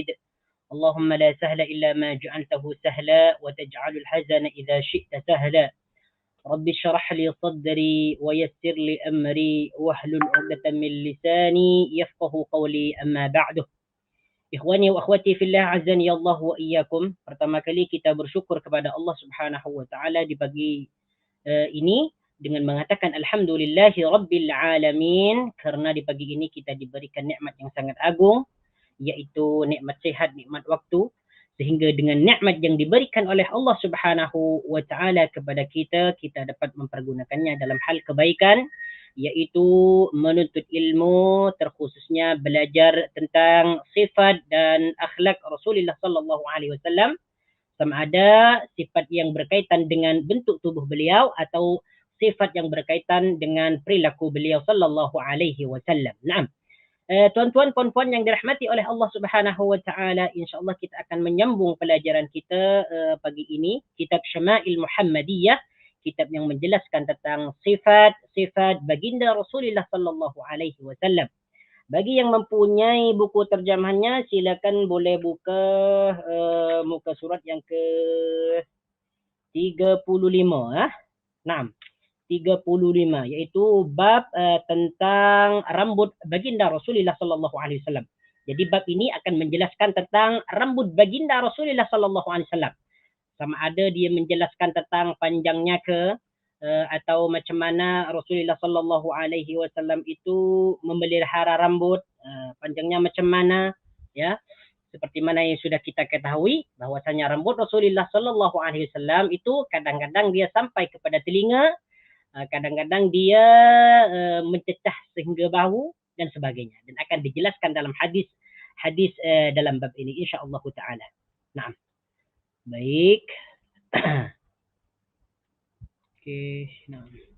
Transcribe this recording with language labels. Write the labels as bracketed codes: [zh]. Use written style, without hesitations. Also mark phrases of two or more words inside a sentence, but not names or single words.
[ar] اللهم لا سهل إلا ما جعلته سهلا وتجعل الحزن إذا شئت سهلا. رب اشرح لي صدري ويسر لي أمري واحلل عقدة من لساني يفقه قولي. أما بعد. إخواني وأخواتي في الله أعزني الله وإياكم. [ms] Pertama kali kita bersyukur kepada Allah [ar] سبحانه وتعالى [ms] di pagi ini dengan mengatakan [ar] الحمد لله رب العالمين, [ms] karena di pagi ini kita diberikan nikmat yang sangat agung, yaitu nikmat sehat, nikmat waktu, sehingga dengan nikmat yang diberikan oleh Allah [ar] سبحانه وتعالى [ms] kepada kita, kita dapat mempergunakannya dalam hal kebaikan, yaitu menuntut ilmu, terkhususnya belajar tentang sifat dan akhlak Rasulullah [ar] صلى الله عليه وسلم, [ms] sama ada sifat yang berkaitan dengan bentuk tubuh beliau atau sifat yang berkaitan dengan perilaku beliau [ar] صلى الله عليه وسلم. [ms] Naam. Tuan-tuan, puan-puan yang dirahmati oleh Allah [ar] سبحانه وتعالى, [ms] insyaallah kita akan menyambung pelajaran kita pagi ini, kitab Syama'il Muhammadiyah, kitab yang menjelaskan tentang sifat-sifat baginda Rasulullah [ar] صلى الله عليه وسلم. [ms] Bagi yang mempunyai buku terjemahannya, silakan boleh buka muka surat yang ke 35 Naam. 35, iaitu bab tentang rambut baginda Rasulullah [ar] صلى الله عليه وسلم. [ms] Jadi bab ini akan menjelaskan tentang rambut baginda Rasulullah [ar] صلى الله عليه وسلم. [ms] Sama ada dia menjelaskan tentang panjangnya ke atau macam mana Rasulullah [ar] صلى الله عليه وسلم [ms] itu memelihara rambut, panjangnya macam mana, ya. Seperti mana yang sudah kita ketahui bahwasanya rambut Rasulullah [ar] صلى الله عليه وسلم [ms] itu kadang-kadang dia sampai kepada telinga, kadang-kadang dia mencecah sehingga bahu dan sebagainya, dan akan dijelaskan dalam hadis dalam bab ini [ar] إن شاء الله تعالى. [ms] Naam. Baik. Okey, naam.